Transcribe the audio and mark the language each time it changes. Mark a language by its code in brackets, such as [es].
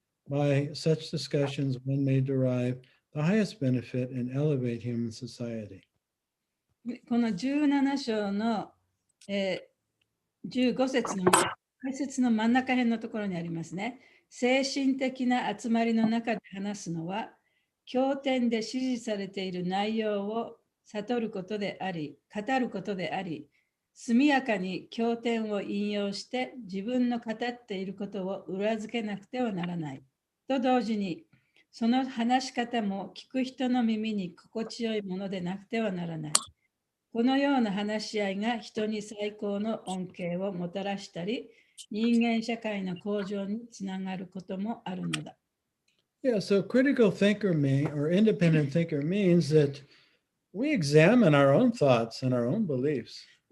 [en] By such discussions, one may derive the highest benefit and elevate human society. [ja] この17章の、15節の解説の真ん中辺のところにありますね。精神的な集まりの中で話すのは、経典で指示されている内容を悟ることであり、語ることであり、速やかに経典を引用して自分の語っていることを裏付けなくてはならない。と同時に、その話し方も聞く人の耳に心地よいものでなくてはならない。このような話し合いが人に最高の恩恵をもたらしたり、人間社会の向上につながることもあるのだ。 [en] Yeah, so critical thinker or independent thinker means that we examine our own thoughts and our own beliefs.